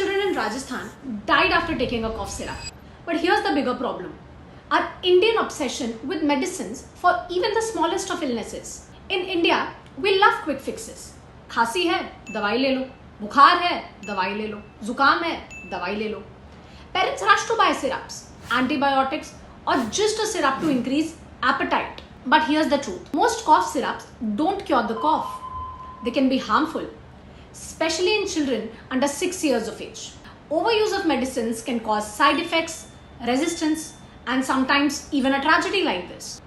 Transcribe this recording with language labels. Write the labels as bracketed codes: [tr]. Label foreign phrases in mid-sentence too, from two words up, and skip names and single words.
[en] in Rajasthan died after taking a cough syrup. But here's the bigger problem. Our Indian obsession with medicines for even the smallest of illnesses. In India, we love quick fixes. [hi] खांसी है, दवाई ले लो. बुखार है, दवाई ले लो. जुकाम है, दवाई ले लो. [en] Parents rush to buy syrups, antibiotics, or just a syrup to increase appetite. But here's the truth. Most cough syrups don't cure the cough. They can be harmful, especially in children under 6 years of age. Overuse of medicines can cause side effects, resistance, and sometimes even a tragedy like this.